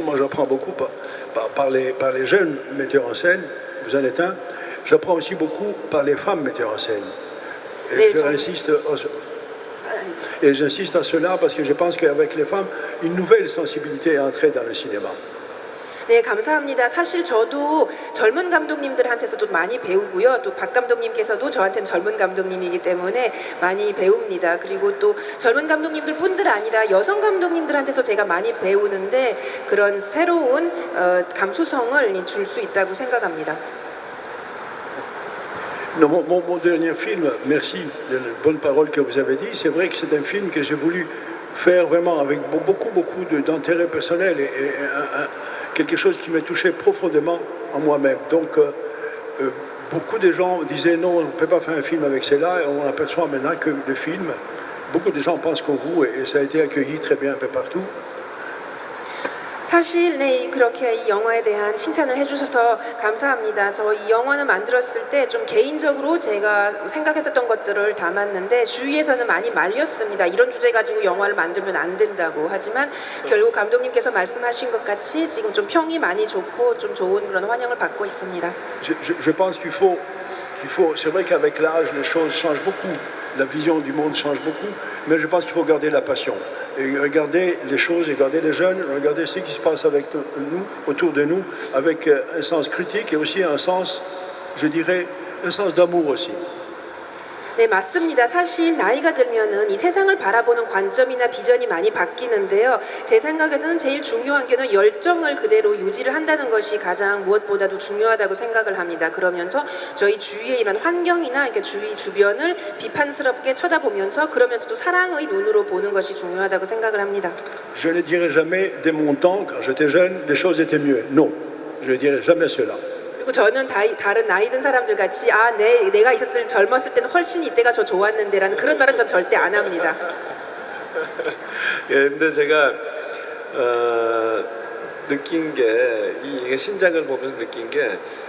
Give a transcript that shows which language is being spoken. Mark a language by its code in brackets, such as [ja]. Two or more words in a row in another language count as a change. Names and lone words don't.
[fr] Moi, j'apprends beaucoup par les jeunes metteurs en scène. Vous en êtes un. J'apprends aussi beaucoup par les femmes metteurs en scène. Et j'insiste à cela parce que je pense qu'avec les femmes, une nouvelle sensibilité est entrée dans le cinéma. [ko] 네, 감사합니다. 사실 저도 젊은 감독님들한테서도 많이 배우고요. 또 박 감독님께서도 저한테는 젊은 감독님이기 때문에 많이 배웁니다. 그리고 또 젊은 감독님들 뿐들 아니라 여성 감독님들한테서 제가 많이 배우는데 그런 새로운 감수성을 줄 수 있다고 생각합니다. [fr] Non, mon dernier film, merci de la bonne parole que vous avez dit. C'est vrai que c'est un film que j'ai voulu faire vraiment avec beaucoup d'intérêt personnel et quelque chose qui me touchait profondément en moi-même. Donc, beaucoup de gens disaient non, on ne peut pas faire un film avec cela, et on aperçoit maintenant que le film, beaucoup de gens pensent comme vous, et ça a été accueilli très bien un peu partout. [ko] 사실 네, 그렇게 이 영화에 대한 칭찬을 해주셔서 감사합니다. 저 이 영화는 만들었을 때 좀 개인적으로 제가 생각했었던 것들을 담았는데 주위에서는 많이 말렸습니다. 이런 주제 가지고 영화를 만들면 안 된다고. 하지만 결국 감독님께서 말씀하신 것 같이 지금 좀 평이 많이 좋고 좀 좋은 그런 환영을 받고 있습니다. [fr] Je pense qu'il faut, c'est vrai qu'avec l'âge, les choses changent beaucoup, la vision du monde change beaucoup, mais je pense qu'il faut garder la passion. Et regarder les choses, regarder les jeunes, regarder ce qui se passe avec nous, autour de nous, avec un sens critique et aussi un sens, je dirais, un sens d'amour aussi. [ko] 네, 맞습니다. 사실 나이가 들면은 이 세상을 바라보는 관점이나 비전이 많이 바뀌는데요. 제 생각에서는 제일 중요한 게는 열정을 그대로 유지를 한다는 것이 가장 무엇보다도 중요하다고 생각을 합니다. 그러면서 저희 주위의 이런 환경이나 이렇게 주위 주변을 비판스럽게 쳐다보면서 그러면서도 사랑의 눈으로 보는 것이 중요하다고 생각을 합니다. [fr] Je ne dirai jamais dès mon temps, quand j'étais jeune, les choses étaient mieux. Non, je ne dirai jamais cela. [ko] 그리고 저는 다른 나이 든 사람들 같이 내가 젊었을 때는 훨씬 이때가 저 좋았는데라는 그런 말은 전 절대 안 합니다. 예, 근데 제가 느낀 게 이게 신작을 보면서 느낀 게